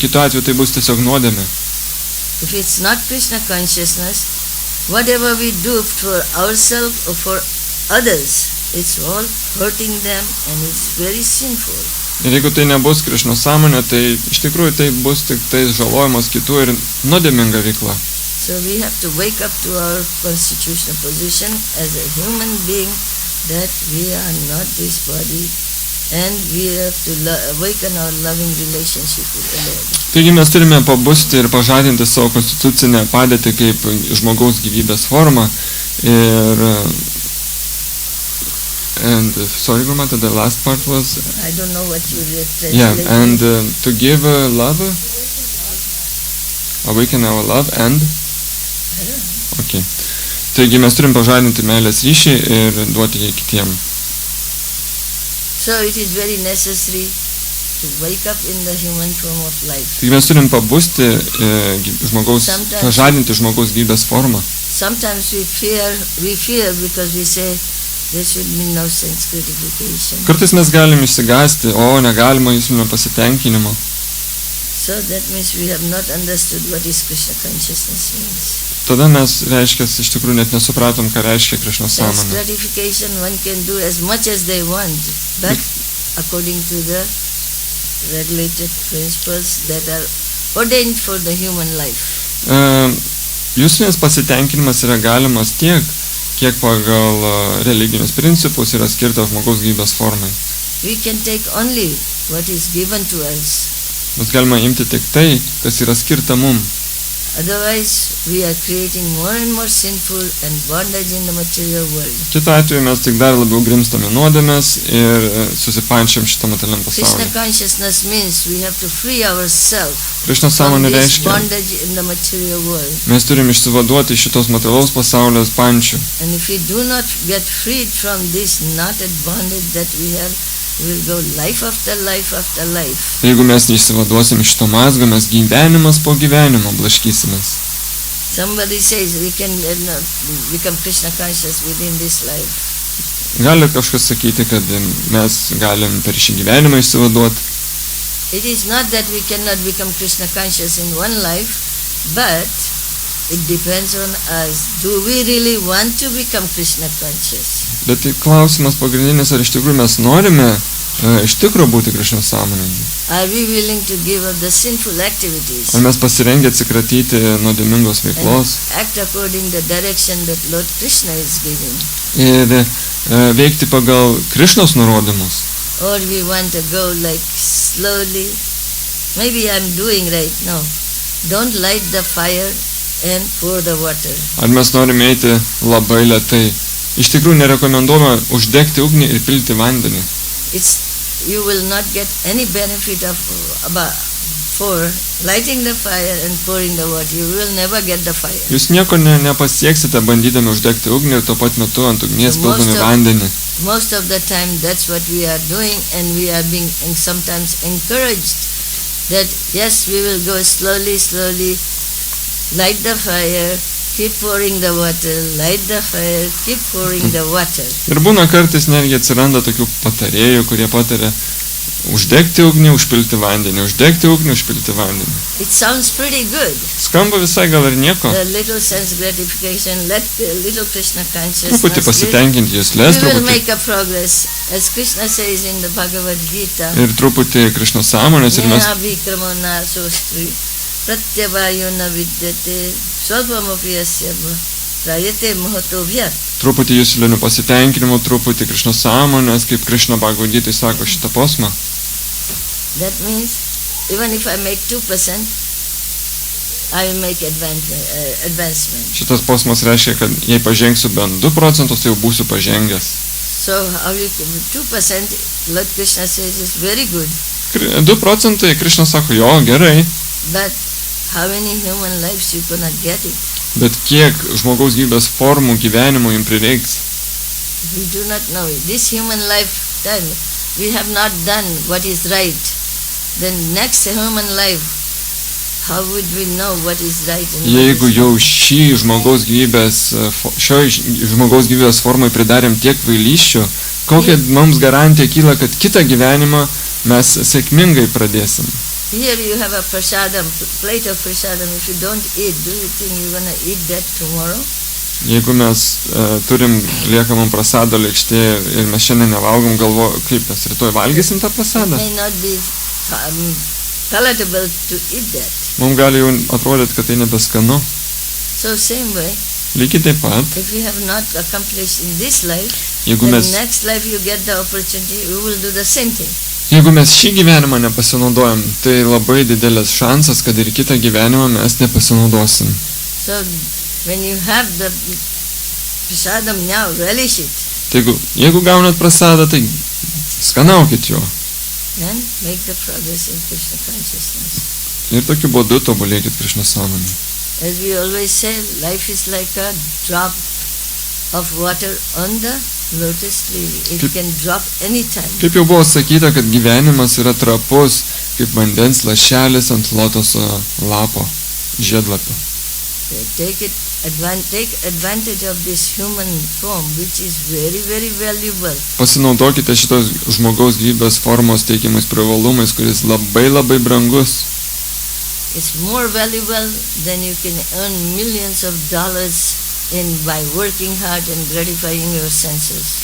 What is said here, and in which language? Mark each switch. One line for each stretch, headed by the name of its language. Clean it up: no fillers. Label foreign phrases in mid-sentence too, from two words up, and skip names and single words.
Lithuanian: Kitu atveju tai bus tiesiog nuodėmė.
English: If it's not Krishna consciousness, whatever we do for ourselves or for others, it's all hurting them and it's very sinful.
Lithuanian: Ir jeigu tai nebus Krišnos sąmonė, tai iš tikrųjų tai bus tik tai žalojimas kitų ir nuodėminga veikla.
English: So we have to wake up to our constitutional position as a human being that we are not this body and we have to awaken our loving relationship with the Lord.
Lithuanian: Taigi mes turime pabusti ir pažadinti savo konstitucinę padėtį kaip žmogaus gyvybės formą. Ir sorry, Gurumata,
English: the last part was I don't know what you translated. yeah, and to give love, awaken our love and okay.
Lithuanian: Taigi mes turim pažadinti meilės ryšį ir duoti jį kitiem.
English: So it is very necessary to wake up in the human form of life.
Lithuanian: Taigi mes turim pabusti pažadinti žmogaus gyvybės formą.
English: Sometimes we fear because we say there should be no sense gratification.
Lithuanian: Kartais mes galim išsigąsti, o negalima jūsminio pasitenkinimo.
English: So that means we have not understood what is Krishna consciousness means.
Lithuanian: Tada mes, reiškia, iš tikrųjų net nesupratom, ką reiškia Krišnos
English: Sense
Lithuanian: sąmonė.
English: gratification one can do as much as they want, but according to the regulated principles that are ordained for the human life.
Lithuanian: Jūsminis pasitenkinimas yra galimas tiek, kiek pagal religinius principus yra skirta žmogaus gyvybės formai.
English: We can take only what is given to us.
Lithuanian: Mes galime imti tik tai, kas yra skirta mum.
English: Otherwise, we are creating more and more sinful and bondage in the material world.
Lithuanian: Kitu atveju mes tik dar labiau grimstame nuodėmes ir susipančiam šitą materialiam
English: Krishna
Lithuanian: pasauliu.
English: consciousness means we have to free ourselves
Lithuanian: Krišnos
English: from
Lithuanian: sąmonė
English: this
Lithuanian: reiškia,
English: bondage in the material world.
Lithuanian: mes turim išsivaduoti iš šitos materialaus pasaulio pančių.
English: And if we do not get freed from this knotted bondage that we have, we will go life after life after life.
Lithuanian: Jeigu mes neišsivaduosim iš to mazgo, mes gyvenimas po gyvenimo blaškysimės.
English: Somebody says we can become Krishna conscious within this life.
Lithuanian: Gali kažkas sakyti, kad mes galim per šį gyvenimą išsivaduoti.
English: It is not that we cannot become Krishna conscious in one life, but it depends on us. Do we really want to become Krishna conscious?
Lithuanian: Bet tai klausimas pagrindinis, ar iš tikrųjų mes norime iš tikrųjų būti Krišnos sąmoningi.
English: Are we willing to give up the sinful activities
Lithuanian: Ar mes pasirengę atsikratyti nuodėmingos veiklos
English: and act according the direction that Lord Krishna is giving?
Lithuanian: ir veikti pagal Krišnos nurodymus?
English: Or we want to go like slowly? Maybe I'm doing right. No. Don't light the fire and pour the water.
Lithuanian: Ar mes norime eiti labai lėtai? Iš tikrųjų nerekomenduojama uždegti ugnį ir pilti vandenį.
English: You will not get any benefit for lighting the fire and pouring the water. You will never get the fire.
Lithuanian: Jūs nieko nepasieksite bandydami uždegti ugnį ir tuo pat metu ant ugnies pildami vandenį.
English: Most of the time that's what we are doing, and we are being sometimes encouraged that yes, we will go slowly, light the fire, keep pouring the water, light the fire, keep pouring the water.
Lithuanian: Ir būna kartais netgi atsiranda tokių patarėjų, kurie pataria uždegti ugnį, užpilti vandenį, uždegti ugnį, užpilti vandenį.
English: It sounds pretty good.
Lithuanian: Skamba visai gal ir nieko.
English: The little sense gratification, let little Krishna consciousness.
Lithuanian: Truputį pasitenkinti juslės,
English: we will
Lithuanian: truputį.
English: make a progress, as Krishna says in the Bhagavad Gita.
Lithuanian: Ir truputį Krišnos sąmonės ir mes
Sanskrit: Neha vikramona sostri, pratyavayo na vidyate, svalpamopi asyava, prayate mahato vyat.
Lithuanian: truputį juslinių pasitenkinimų, truputį Krišnos sąmonės, kaip Krišna Bhagavad Gita sako šitą posmą.
English: That means, even if I make 2%, I will make advancement.
Lithuanian: Šitas posmas reiškia, kad jei pažengsiu bent 2 procentus, tai jau būsiu pažengęs.
English: So, how you 2%, Lord Krishna says, is very good.
Lithuanian: 2 procentai, Krišna sako, jo, gerai.
English: But how many human lives you gonna get it?
Lithuanian: Bet kiek žmogaus gyvybės formų gyvenimo jums prireiks?
English: We do not know it. This human lifetime, we have not done what is right. Then next human life, how would we know what is right and what
Lithuanian: Jeigu
English: is
Lithuanian: jau
English: wrong?
Lithuanian: šioj žmogaus gyvybės formai pridarėm tiek kvailysčių, kokia mums garantija kyla, kad kitą gyvenimą mes sėkmingai pradėsim?
English: Here you have a prasadam, plate of prasadam. If you don't eat, do you think you're gonna eat that tomorrow?
Lithuanian: Jeigu mes turim liekamam prasado lėkštė ir mes šiandien nevalgom, kaip mes rytoj valgysim tą
English: It
Lithuanian: prasadą?
English: may not be palatable to eat that.
Lithuanian: Mums gali jau atrodyti, kad tai nebeskanu.
English: So same way,
Lithuanian: Lygiai taip pat,
English: if you have not accomplished in this life,
Lithuanian: jeigu
English: then
Lithuanian: mes,
English: next life you get the opportunity, you will do the same thing.
Lithuanian: jeigu mes šį gyvenimą nepasinaudojam, tai labai didelis šansas, kad ir kitą gyvenimą mes nepasinaudosim.
English: So when you have the prasadam now, relish it.
Lithuanian: Tai jeigu gaunat prasadą, tai skanaukit jo.
English: And make the progress in Krishna consciousness.
Lithuanian: Ir tokiu būdu tobulėkit Krišnos sąmonę.
English: As we always say, life is like a drop of water on the lotus tree. It can drop anytime.
Lithuanian: Kaip jau buvo sakyta, kad gyvenimas yra trapus, kaip vandens lašelis ant lotoso lapo, žiedlapio.
English: Take advantage of this human form, which is very, very valuable.
Lithuanian: Pasinaudokite šitos žmogaus gyvybės formos teikiamais privalumais, kuris labai labai brangus.
English: It's more valuable than you can earn millions of dollars by working hard and gratifying your senses.